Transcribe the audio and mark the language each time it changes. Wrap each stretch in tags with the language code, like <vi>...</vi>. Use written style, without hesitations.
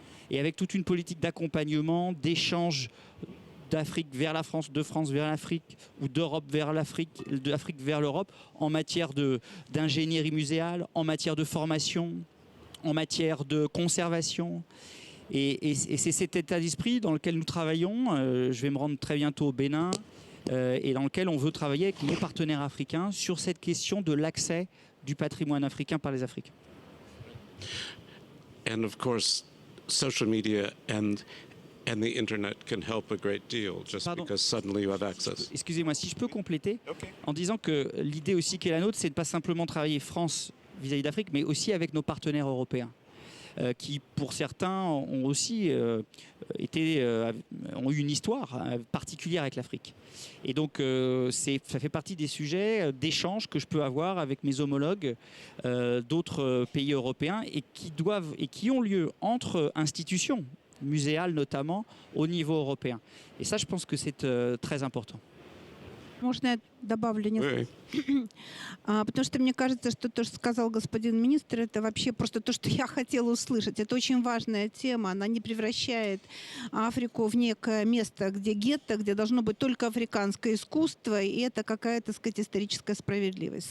<fr>Et avec toute une politique d'accompagnement, d'échange d'Afrique vers la France, de France vers l'Afrique, ou d'Europe vers l'Afrique, d'Afrique vers l'Europe, en matière d'ingénierie muséale, en matière de formation, en matière de conservation. Et c'est cet état d'esprit dans lequel nous travaillons. Je vais me rendre très bientôt au Bénin et dans lequel on veut travailler avec nos partenaires africains sur cette question de l'accès du patrimoine africain par les Africains.</fr> <en>And of course, social media and the internet can help a great deal just</en> <fr>Pardon.</fr> <en>because suddenly you have access.</en> <fr>Excusez-moi, si je peux compléter en disant que l'idée aussi qui est la nôtre, c'est de pas simplement travailler France vis-à-vis d'Afrique, mais aussi avec nos partenaires européens. Qui, pour certains, ont aussi ont eu une histoire particulière avec l'Afrique. Et donc, ça fait partie des sujets d'échange que je peux avoir avec mes homologues d'autres pays européens et qui ont lieu entre institutions, muséales notamment, au niveau européen. Et ça, je pense que c'est très important.</fr> <ru>Можно я добавлю несколько?</ru> <fr>Oui.</fr> <ru>Потому что мне кажется, что то, что сказал господин министр, это вообще просто то, что я хотела услышать. Это очень важная тема. Она не превращает Африку в некое место, где гетто, где должно быть только африканское искусство, и это какая-то, так сказать, историческая справедливость.</ru>